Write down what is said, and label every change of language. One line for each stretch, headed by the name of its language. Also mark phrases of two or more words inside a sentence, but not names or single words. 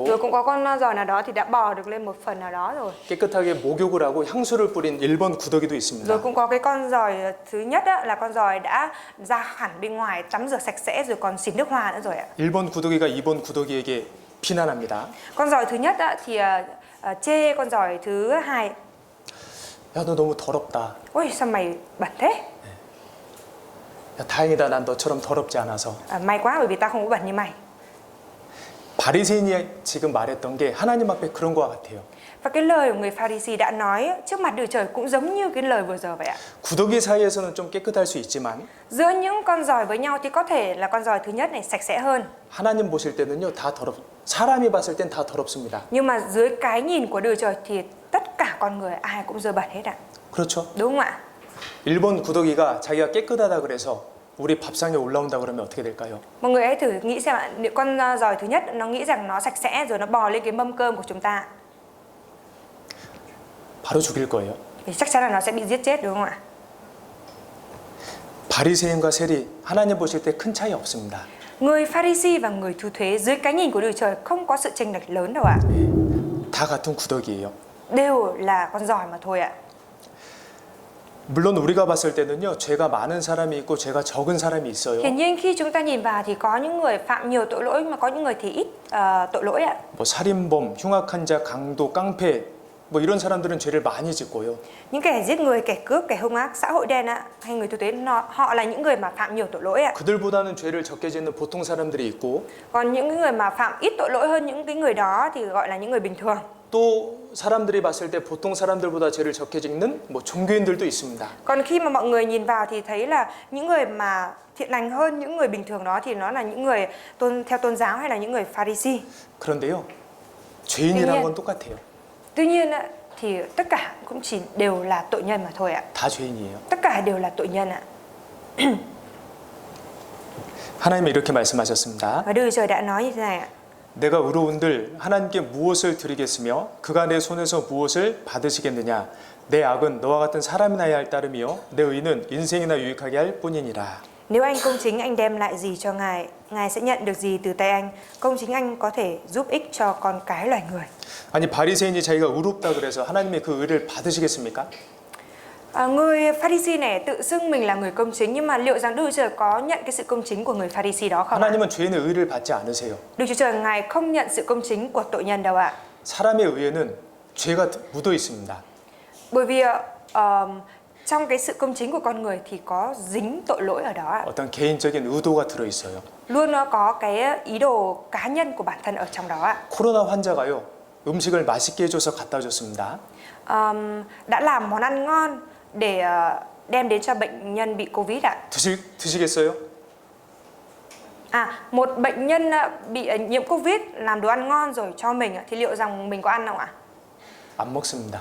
Vietnamese: Rồi cũng có con giòi nào đó thì đã bò được lên một phần nào đó rồi.
Korean: 깨끗하게 목욕을 하고 향수를 뿌린 1번 구더기도 있습니다.
Vietnamese: Rồi cũng có cái con giòi thứ nhất á, là con giòi đã ra hẳn bên ngoài tắm rửa sạch sẽ rồi còn xịt nước hoa nữa rồi ạ.
Korean: 1번 구더기가 2번 구더기에게 비난합니다.
Vietnamese: Con giòi thứ nhất á, thì chê con giòi thứ hai.
Korean: 야, 너 너무 더럽다.
Vietnamese: Ôi sao mày bẩn thế?
Korean: 야, 다행이다. 난 너처럼 더럽지 않아서.
Vietnamese: May quá bởi vì tao không có bẩn như mày.
Korean: 바리새인이 지금 말했던 게 하나님 앞에 그런 것 같아요.
Vietnamese: Và cái lời của người Pharisee đã nói trước mặt Đức Trời cũng giống như cái lời vừa giờ vậy ạ.
Korean: 구더기 사이에서는 좀 깨끗할 수 있지만
Vietnamese: Giữa những con giòi với nhau thì có thể là con giòi thứ nhất này sạch sẽ hơn.
Korean: 하나님 보실 때는요, 다 사람이 봤을 땐 다 더럽습니다.
Vietnamese: Nhưng mà dưới cái nhìn của Đức Trời thì tất cả con người ai cũng dơ bẩn hết ạ.
Korean: 그렇죠?
Vietnamese: Đúng không ạ?
Korean: 1번 구더기가 자기가 깨끗하다 그래서 우리 밥상에 올라온다 그러면 어떻게 될까요?
Vietnamese: Mọi người hãy thử nghĩ xem ạ, nếu con giòi thứ nhất nó nghĩ rằng nó sạch sẽ rồi nó bò lên cái mâm cơm của chúng ta
Korean: 바로 죽일 거예요.
Vietnamese: thì chắc chắn là nó sẽ bị giết chết đúng không ạ?
Korean: 바리새인과 세리 하나님 보실 때 큰 차이 없습니다.
Vietnamese: Người Pharisee và người thu thuế dưới cái nhìn của Đức Chúa Trời không có sự chênh lệch lớn đâu ạ.
Korean: 다 같은 구더기예요.
Vietnamese: Đều là con giỏi mà thôi ạ.
Korean: 물론 우리가 봤을 때는요, 죄가 많은 사람이 있고 죄가 적은 사람이 있어요.
Vietnamese: Hiển nhiên khi chúng ta nhìn vào thì có những người phạm nhiều tội lỗi mà có những người thì ít tội lỗi ạ.
Korean: 뭐 살인범, 흉악한 자, 강도, 깡패 뭐 이런 사람들은 죄를 많이 짓고요.
Vietnamese: Những kẻ giết người, kẻ cướp, kẻ hung ác, xã hội đen ạ, hay người thu thuế họ là những người mà phạm nhiều tội lỗi ạ.
Korean: 그들보다는 죄를 적게 짓는 보통 사람들이 있고
Vietnamese: Còn những người mà phạm ít tội lỗi hơn những cái người đó thì gọi là những người bình thường.
Korean: 또 사람들이 봤을 때 보통 사람들보다 죄를 적게 짓는 뭐 종교인들도 있습니다.
Vietnamese: Còn khi mà mọi người nhìn vào thì thấy là những người mà thiện lành hơn những người bình thường đó thì nó là những người theo tôn giáo hay là những người Pharisee.
Korean: 그런데요, 죄인이란 건 똑같아요.
Vietnamese: Tuy nhiên ạ, thì tất cả cũng chỉ đều là tội nhân mà thôi ạ.
Korean: 다 죄인이에요.
Vietnamese: Tất cả đều là tội nhân ạ.
Korean: 하나님이 이렇게 말씀하셨습니다.
Vietnamese: Và Đức Chúa Trời đã nói như thế này ạ.
Korean: 내가 의로운들 하나님께 무엇을 드리겠으며 그가 내 손에서 무엇을 받으시겠느냐. 내 악은 너와 같은 사람이나 해야 할 따름이요 내 의는 인생이나 유익하게 할 뿐이니라.
Vietnamese: Nếu anh công chính, anh đem lại gì cho Ngài, Ngài sẽ nhận được gì từ tay anh. Công chính anh có thể giúp ích cho con cái loài người.
Korean: 아니 바리새인이 자기가 의롭다 그래서 하나님이 그 의를 받으시겠습니까?
Vietnamese: Người Pharisee này tự xưng mình là người công chính, nhưng mà liệu rằng Đức Chúa Trời có nhận cái sự công chính của người Pharisee đó không ạ?
Korean: 하나님은 죄인의 의를 받지 않으세요.
Vietnamese: Đức Chúa Trời Ngài không nhận sự công chính của tội nhân đâu ạ.
Korean: 사람의 의에는 죄가 묻어 있습니다.
Vietnamese: Bởi vì trong cái sự công chính của con người thì có dính tội lỗi ở đó ạ.
Korean: 어떤 개인적인 의도가 들어 있어요.
Vietnamese: Luôn nó có cái ý đồ cá nhân của bản thân ở trong đó ạ.
Korean: 코로나 환자가요. 음식을 맛있게 해줘서 갖다 줬습니다.
Vietnamese: Đã làm món ăn ngon để đem đến cho bệnh nhân bị Covid ạ.
Korean: 드시겠어요?
Vietnamese: Một bệnh nhân bị nhiễm Covid làm đồ ăn ngon rồi cho mình thì liệu rằng mình có ăn không ạ?
Korean: 안 먹습니다.